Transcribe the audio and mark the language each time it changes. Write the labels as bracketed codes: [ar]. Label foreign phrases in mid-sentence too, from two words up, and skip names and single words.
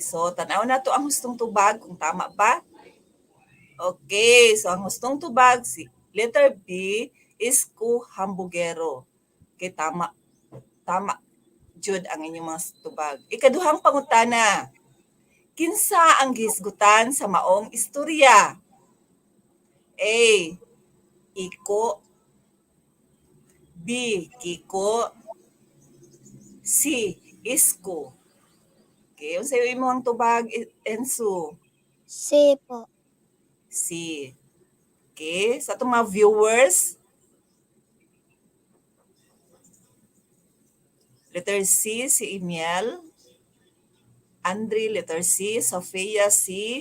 [ceb] So, tanaw na to ang hustong tubag, kung tama ba? Okay, so ang hustong tubag, si letter B, is ku hambugero. Okay, tama. Tama, jud ang inyong mga tubag. Ikaduhang pangutana, kinsa ang gisgutan sa maong istorya? A. Iko. B. Kiko. C. Isko. Okay, unsa imong tubag, Ensu? C po. C. Okay, sa itong mga viewers, letter C, si Emiel. Andre, letter C. Sofia, C.